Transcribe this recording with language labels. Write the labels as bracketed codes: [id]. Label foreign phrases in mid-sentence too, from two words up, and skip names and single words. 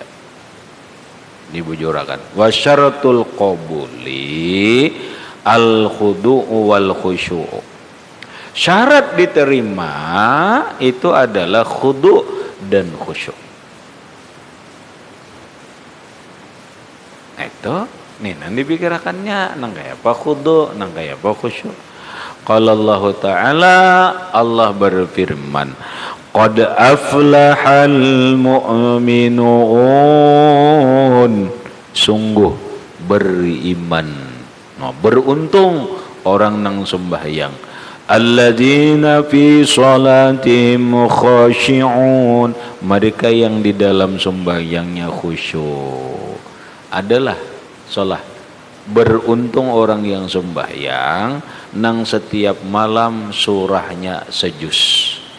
[ar] Dibujurakan وشرط القبول الخضوع والخشوع. [id] Syarat diterima itu adalah khudu' dan khusyuk. [bjn] Itu nih nanti dipikirkannya nang kayak apa khudu' nang kayak apa khusyuk. [ar] قال الله تعالى [id] Allah berfirman [ar] قد أفلح المؤمنون [id] sungguh beriman beruntung [bjn] orang nang sembahyang [ar] الذين في صلاتهم خاشعون [bjn] mereka yang di dalam sembahyangnya khusyuk adalah salat beruntung orang yang sembahyang nang setiap malam surahnya sejuz